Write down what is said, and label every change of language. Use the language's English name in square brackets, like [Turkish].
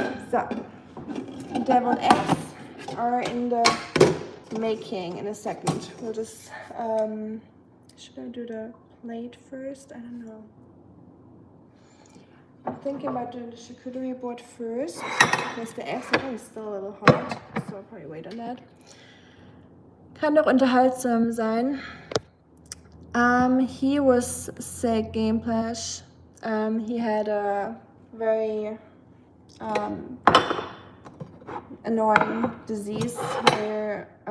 [English] So, deviled eggs are in the making in a second. We'll just, should I do the plate first? I don't know. I'm thinking about doing the charcuterie board first because the eggs are probably still a little hot, so I'll probably wait on that. [German] Kann doch unterhaltsam sein. [English] He was sick, Game Flash. He had a very annoying disease where